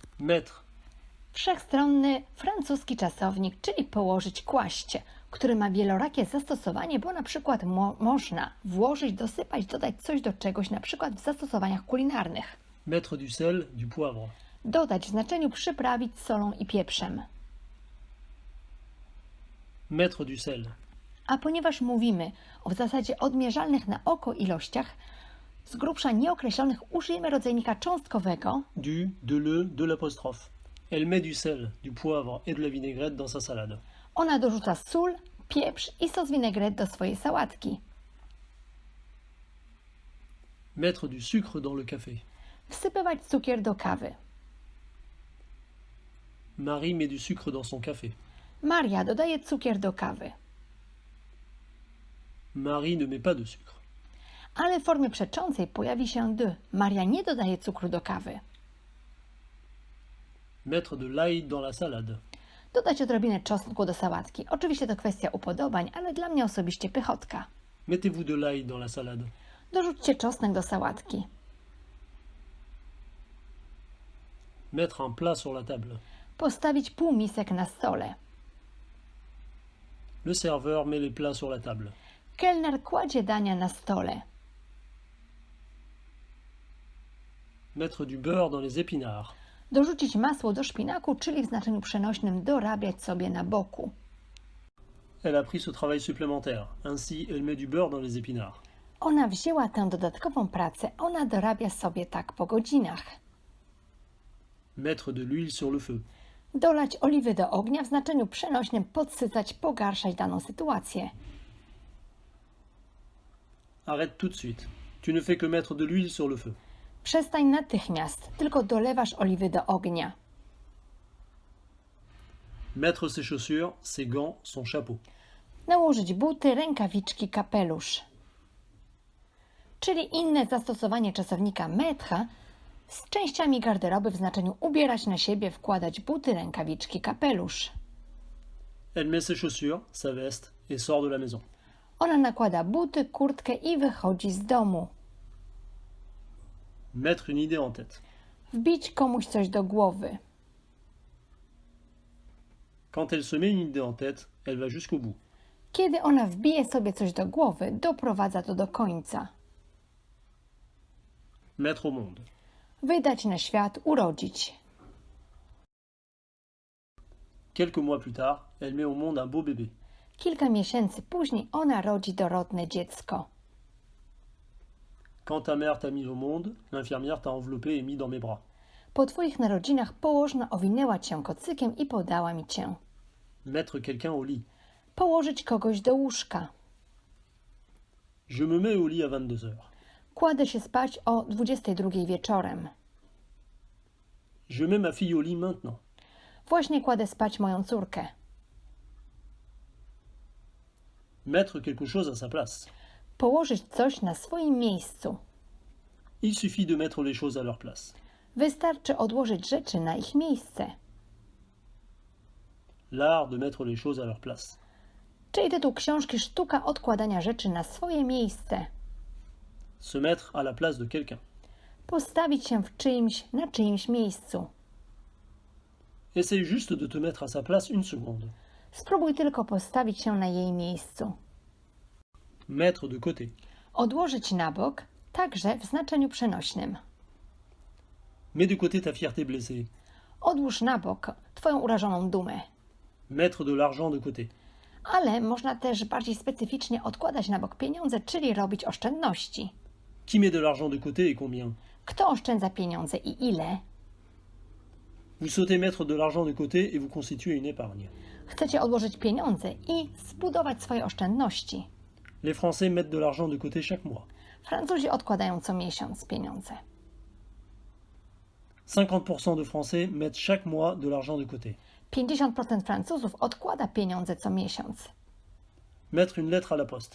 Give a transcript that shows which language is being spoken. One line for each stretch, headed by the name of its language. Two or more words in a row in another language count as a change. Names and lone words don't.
French: Mettre.
Polish: Wszechstronny francuski czasownik, czyli położyć, kłaść, który ma wielorakie zastosowanie, bo na przykład można włożyć, dosypać, dodać coś do czegoś, na przykład w zastosowaniach kulinarnych.
French: Mettre du sel, du poivre.
Polish: Dodać w znaczeniu przyprawić solą i pieprzem.
French: Mettre du sel.
Polish: A ponieważ mówimy o w zasadzie odmierzalnych na oko ilościach, z grubsza nieokreślonych użyjemy rodzajnika cząstkowego
French: Du, de le, de l'apostrophe. Elle met du sel, du poivre et de la vinaigrette dans sa salade.
Polish: Ona dorzuca sól, pieprz i sos vinaigrette do swojej sałatki.
French: Mettre du sucre dans le café.
Polish: Wsypywać cukier do kawy.
French: Marie met du sucre dans son café.
Polish: Maria dodaje cukier do kawy.
French: Marie ne met pas de sucre.
Polish: Ale w formie przeczącej pojawi się de. Maria nie dodaje cukru do kawy.
French: Mettre de l'ail dans la salade.
Polish: Dodać odrobinę czosnku do sałatki. Oczywiście to kwestia upodobań, ale dla mnie osobiście pychotka.
French: Mettez-vous de l'ail dans la salade.
Polish: Dorzućcie czosnek do sałatki.
French: Mettre un plat sur la table.
Polish: Postawić półmisek na stole.
French: Le serveur met les plats sur la table.
Polish: Kelner kładzie dania na stole.
French: Mettre du beurre dans les épinards.
Polish: Dorzucić masło do szpinaku, czyli w znaczeniu przenośnym dorabiać sobie na boku.
French: Elle a pris ce travail supplémentaire. Ainsi, elle met du beurre dans les épinards.
Polish: Ona wzięła tę dodatkową pracę, ona dorabia sobie tak po godzinach.
French: Mettre de l'huile sur le feu.
Polish: Dolać oliwy do ognia w znaczeniu przenośnym, podsycać, pogarszać daną sytuację.
French: Arrête tout de suite. Tu ne fais que mettre de l'huile sur le feu.
Polish: Przestań natychmiast, tylko dolewasz oliwy do ognia.
French: Mettre ses chaussures, ses gants, son chapeau.
Polish: Nałożyć buty, rękawiczki, kapelusz. Czyli inne zastosowanie czasownika mettre z częściami garderoby w znaczeniu ubierać na siebie, wkładać buty, rękawiczki, kapelusz.
French: Elle met ses chaussures, sa veste et sort de la maison.
Polish: Ona nakłada buty, kurtkę i wychodzi z domu.
French: Mettre une idée en tête.
Polish: Wbić komuś coś do głowy.
French: Quand elle se met une idée en tête, elle va jusqu'au bout.
Polish: Kiedy ona wbije sobie coś do głowy, doprowadza to do końca.
French: Mettre au monde.
Polish: Wydać na świat, urodzić.
French: Quelques mois plus tard, elle met au monde un beau bébé.
Polish: Kilka miesięcy później ona rodzi dorodne dziecko.
French: Quand ta mère t'a mis au monde, l'infirmière t'a enveloppé et mis dans mes bras.
Polish: Po twoich narodzinach położna owinęła cię kocykiem i podała mi cię.
French: Mettre quelqu'un au lit.
Polish: Położyć kogoś do łóżka.
French: Je me mets au lit à 22 heures.
Polish: Kładę się spać o 22 wieczorem.
French: Je mets ma fille au lit maintenant.
Polish: Właśnie kładę spać moją córkę.
French: Mettre quelque chose à sa place.
Polish: Położyć coś na swoim miejscu.
French: Il suffit de mettre les choses à leur place.
Polish: Wystarczy odłożyć rzeczy na ich miejsce.
French: L'art de mettre les choses à leur place.
Polish: Czyli tytuł książki Sztuka odkładania rzeczy na swoje miejsce.
French: Se mettre à la place de quelqu'un.
Polish: Postawić się w czyimś, na czyimś miejscu.
French: Essaye juste de te mettre à sa place une seconde.
Polish: Spróbuj tylko postawić się na jej miejscu.
French: Mettre de côté.
Polish: Odłożyć na bok, także w znaczeniu przenośnym.
French: Mets de côté ta fierté blessée.
Polish: Odłóż na bok twoją urażoną dumę.
French: Mettre de l'argent de côté.
Polish: Ale można też bardziej specyficznie odkładać na bok pieniądze, czyli robić oszczędności.
French: Qui met de l'argent de côté et combien?
Polish: Kto oszczędza pieniądze i ile?
French: Vous sautez mettre de l'argent de côté et vous constituez une épargne.
Polish: Chcecie odłożyć pieniądze i zbudować swoje oszczędności.
French: Les Français mettent de l'argent de côté chaque mois.
Polish: Francuzi odkładają co miesiąc pieniądze.
French: 50% de Français mettent chaque mois de l'argent de côté.
Polish: 50% Francuzów odkłada pieniądze co miesiąc.
French: Mettre une lettre à la poste.